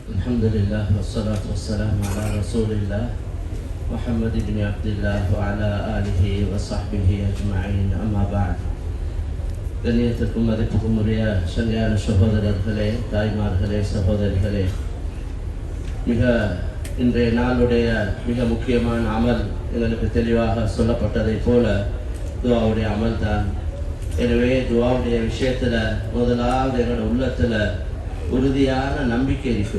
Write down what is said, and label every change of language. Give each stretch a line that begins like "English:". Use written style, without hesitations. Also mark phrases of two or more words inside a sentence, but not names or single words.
Arabic: الحمد لله والصلاة والسلام على رسول الله محمد بن عبد الله وعلى آله وصحبه أجمعين أما بعد.
Tamil: கண்ணியத்திற்கும் மதிப்புக்கும் உரிய சங்கையான சகோதரர்களே, தாய்மார்களே, சகோதரிகளே, மிக இன்றைய நாளுடைய மிக முக்கியமான அமல் எங்களுக்கு தெளிவாக சொல்லப்பட்டதை போல துவாவுடைய அமல் தான். எனவே துவாவுடைய விஷயத்தில் முதலாவது எங்களோட உள்ளத்தில் உறுதியான நம்பிக்கை இருக்கும்.